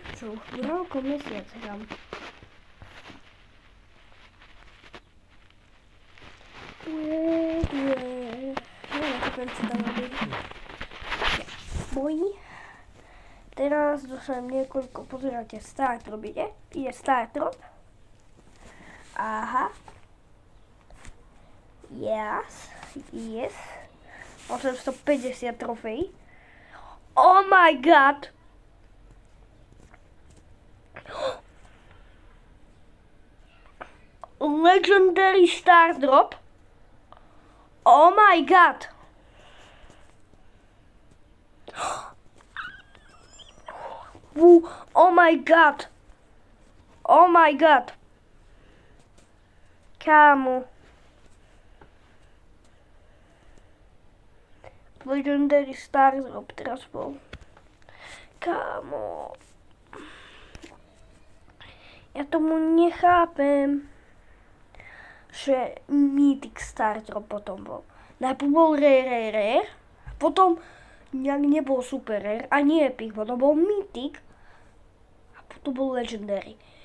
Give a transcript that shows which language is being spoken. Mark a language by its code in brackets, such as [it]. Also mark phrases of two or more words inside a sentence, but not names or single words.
[sk] Čo už pravidelko mesiac hrám. Neviem, čo tam robí. Bojí. Teraz dostanem niekoľko, pozeráte, Start Drop ide. Ide Start Drop. Aha. Yes. 850 trofejí. [en] Oh my god. Legendary Start Drop. Oh my god. Oh my god. Oh my god. Kámo. [sk] Legendary Start Drop teraz bol. Kámo. tomu nechápem, že Mythic Starter potom bol. Najprv bol Rare, potom nejak nebol Super Rare, ani Epic, potom bol Mythic a potom bol Legendary.